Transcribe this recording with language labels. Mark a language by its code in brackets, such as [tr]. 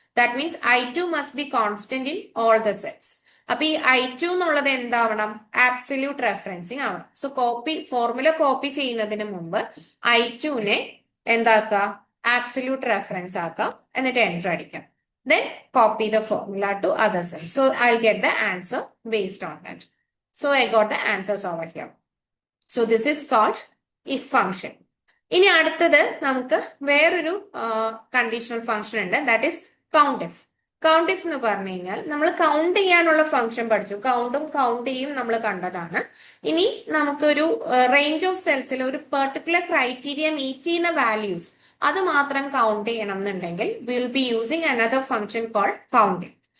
[en] That means I2 must be constant in all the sets. [ml] അപ്പൊ ഈ I2 എന്നുള്ളത് എന്താവണം? Absolute referencing ആവണം. So formula copy ചെയ്യുന്നതിന് മുമ്പ് I2നെ എന്താക്കുക? ആബ്സല്യൂട്ട് റെഫറൻസ് ആക്കാം, എന്നിട്ട് എൻ്റർ അടിക്കാം. [en] Then copy the formula to other cells. So I'll get the answer based on that. So I got the answers over here. So this is called if function. [ml] ഇനി അടുത്തത് നമുക്ക് വേറൊരു conditional function ഉണ്ട്, that is count if. Count if എന്ന് പറഞ്ഞു കഴിഞ്ഞാൽ നമ്മൾ count ചെയ്യാനുള്ള ഫംഗ്ഷൻ പഠിച്ചു. കൗണ്ടും കൗണ്ട് ചെയ്യും നമ്മൾ കണ്ടതാണ്. ഇനി നമുക്കൊരു റേഞ്ച് ഓഫ് സെൽസിൽ ഒരു പെർട്ടിക്കുലർ ക്രൈറ്റീരിയ മീറ്റ് ചെയ്യുന്ന വാല്യൂസ് അത് മാത്രം കൗണ്ട് ചെയ്യണം എന്നുണ്ടെങ്കിൽ [en] Will be using another function called counting.